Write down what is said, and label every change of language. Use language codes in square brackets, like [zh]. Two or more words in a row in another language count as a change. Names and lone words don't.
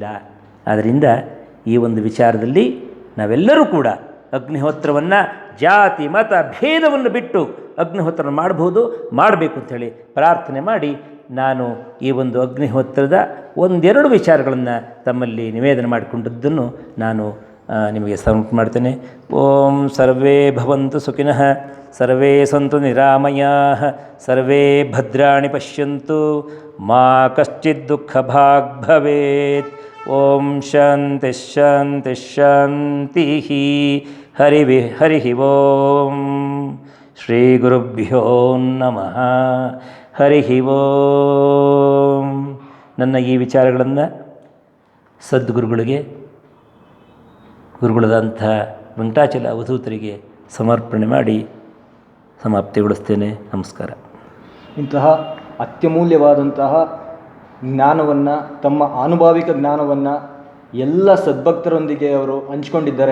[kn] ಆದ್ದರಿಂದ ಈ ಒಂದು ವಿಚಾರದಲ್ಲಿ ನಾವೆಲ್ಲರೂ ಕೂಡ ಅಗ್ನಿಹೋತ್ರವನ್ನು ಜಾತಿ ಮತ ಭೇದವನ್ನು ಬಿಟ್ಟು ಅಗ್ನಿಹೋತ್ರ ಮಾಡಬೇಕು ಅಂಥೇಳಿ ಪ್ರಾರ್ಥನೆ ಮಾಡಿ ನಾನು ಈ ಒಂದು ಅಗ್ನಿಹೋತ್ರದ 1-2 ವಿಚಾರಗಳನ್ನು ತಮ್ಮಲ್ಲಿ ನಿವೇದನೆ ಮಾಡಿಕೊಂಡದ್ದನ್ನು ನಾನು ನಿಮಗೆ ಸಮರ್ಪಣೆ ಮಾಡ್ತೇನೆ. [sa] ಓಂ ಸರ್ವೇ ಭವಂತು ಸುಖಿನಃ, ಸರ್ವೇ ಸಂತು ನಿರಾಮಯಾಃ, ಸರ್ವೇ ಭದ್ರಾಣಿ ಪಶ್ಯಂತು, ಮಾ ಕಶ್ಚಿತ್ ದುಃಖ ಭಾಗ್ ಭವೇತ್. ಓಂ ಶಾಂತಿ ಶಾಂತಿ ಶಾಂತಿ. ಹರಿ ಓಂ. ಶ್ರೀ ಗುರುಭ್ಯೋ ನಮಃ. ಹರಿ ಓಂ. [kn] ನನ್ನ ಈ ವಿಚಾರಗಳನ್ನು ಸದ್ಗುರುಗಳಿಗೆ, ಗುರುಗಳಾದಂಥ ವೆಂಕಟಾಚಲ ಅವಧೂತರಿಗೆ ಸಮರ್ಪಣೆ ಮಾಡಿ ಸಮಾಪ್ತಿಗೊಳಿಸ್ತೇನೆ. ನಮಸ್ಕಾರ. ಇಂತಹ ಅತ್ಯಮೂಲ್ಯವಾದಂತಹ ಜ್ಞಾನವನ್ನು, ತಮ್ಮ ಆನುಭಾವಿಕ ಜ್ಞಾನವನ್ನು ಎಲ್ಲ ಸದ್ಭಕ್ತರೊಂದಿಗೆ ಅವರು ಹಂಚಿಕೊಂಡಿದ್ದಾರೆ.